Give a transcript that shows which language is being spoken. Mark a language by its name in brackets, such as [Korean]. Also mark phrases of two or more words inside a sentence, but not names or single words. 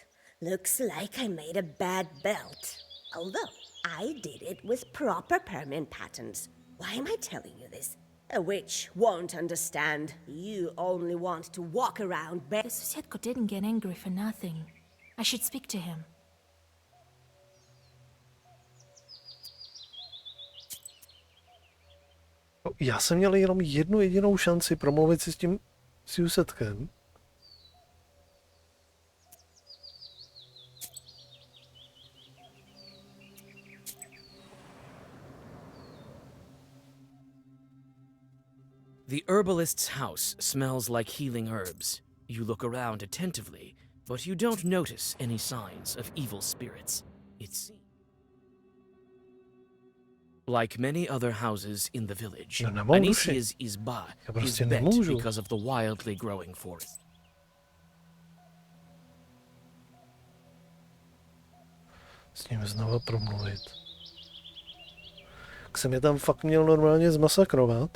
[English] Looks like I made a bad belt. Although, I did it with proper permanent patterns. Why am I telling you this? A witch won't understand. You only want to walk around The Susietka didn't get angry for nothing. I should speak to him. [Czech] Já jsem měl jenom jednu jedinou šanci promluvit si s tím Siusetkem. [English] The herbalist's house smells like healing herbs. You look around attentively, but you don't notice any signs of evil spirits. It's like many other houses in the village. Anisia's izba is bent because of the wildly growing forest. [Czech] S ním znova promluvit. Tak jsem je tam fakt měl normálně zmasakrovat.